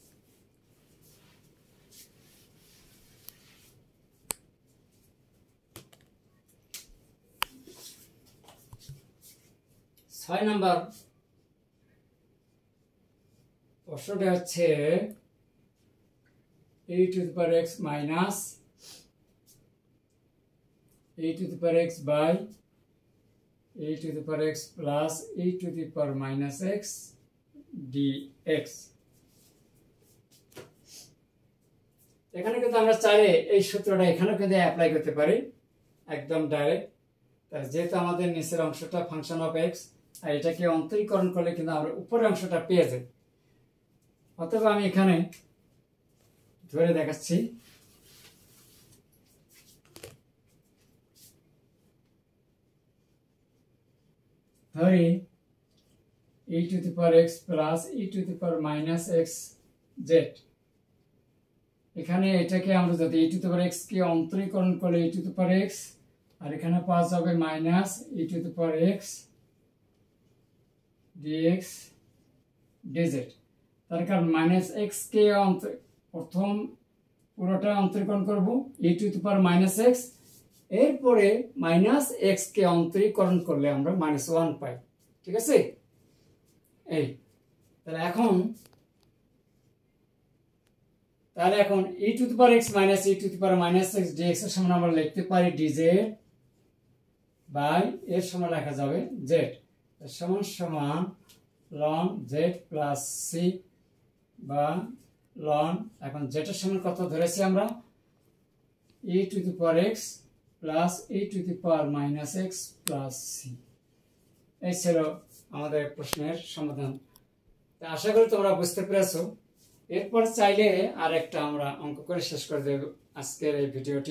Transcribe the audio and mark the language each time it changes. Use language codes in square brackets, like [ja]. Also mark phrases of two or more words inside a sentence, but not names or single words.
[bn] ছয় নম্বর প্রশ্নটা হচ্ছে [en] a to the power x minus a to the power x by e to the power x plus e to the power minus x dx। [bn] এখানে কিন্তু আমরা চাইলে এই সূত্রটা এখানেও কিন্তু অ্যাপ্লাই করতে পারি একদম ডাইরেক্ট। যেহেতু আমাদের নিচের অংশটা [en] function of x, [bn] আর এটাকে অন্তরীকরণ করলে কিন্তু আমরা উপরের অংশটা পেয়ে যাই। অথবা আমি এখানে ধরে দেখাচ্ছি, ধরি [en] e to the power x plus e to the power minus x z। [bn] এখানে এটাকে আমরা যদি [en] e to the power x [bn] কে অন্তরীকরণ করলে [en] e to the power x, [bn] আর এখানে পাওয়া যাবে মাইনাস [en] e to the power x dx dz। [bn] তার কারণ মাইনাস x কে প্রথম পুরোটা অন্তরীকরণ করব [en] e to the power minus x, [bn] এরপরে মাইনাস x কে অন্তরীকরণ করলে আমরা -1 পাই। ঠিক আছে, এই তাহলে এখন [en] e to the power x minus e to the power minus x dx [bn] এর সমান আমরা লিখতে পারি dz বাই এর সমান লেখা যাবে z সমান সমান ln z প্লাস c বা ln, এখন z এর সমান কত ধরেছি আমরা [en] e to the power x plus e to the power minus x plus c. [bn] এই ছিল আমাদের প্রশ্নের সমাধান। আশা করি তোমরা বুঝতে পেরেছো। এরপর চাইলে আর একটা আমরা অঙ্ক করে শেষ করে দেব আজকের এই ভিডিওটি।